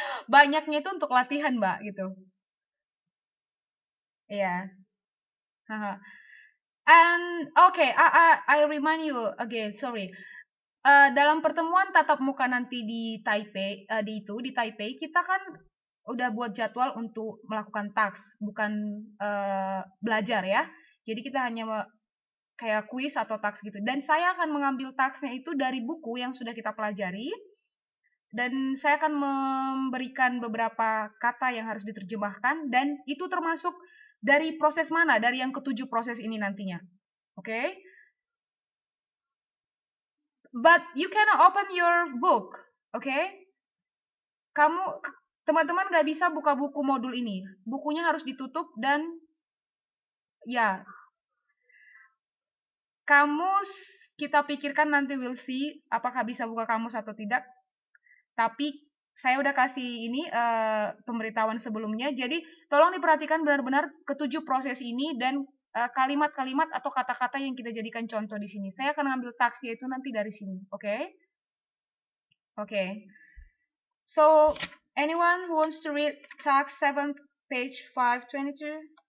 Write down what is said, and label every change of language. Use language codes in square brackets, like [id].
[id] Banyaknya itu untuk latihan, Mbak, gitu. Iya. Haha. [en] And okay, I remind you again, sorry. [id] Dalam pertemuan tatap muka nanti di Taipei, di Taipei, kita kan udah buat jadwal untuk melakukan task, bukan belajar ya. Jadi kita hanya kayak kuis atau task gitu. Dan saya akan mengambil tasknya itu dari buku yang sudah kita pelajari. Dan saya akan memberikan beberapa kata yang harus diterjemahkan. Dan itu termasuk dari proses mana? Dari yang ketujuh proses ini nantinya. Oke? [en] Okay? But you cannot open your book. [id] Oke? [en] Okay? [id] Teman-teman gak bisa buka buku modul ini. Bukunya harus ditutup dan ya, kamus kita pikirkan nanti [en] we'll see [id] apakah bisa buka kamus atau tidak. Tapi saya udah kasih ini pemberitahuan sebelumnya. Jadi tolong diperhatikan benar-benar ketujuh proses ini dan kalimat-kalimat atau kata-kata yang kita jadikan contoh di sini. Saya akan ngambil taksnya itu nanti dari sini. Oke? Oke. [en] So, anyone who wants to read task 7 page 522?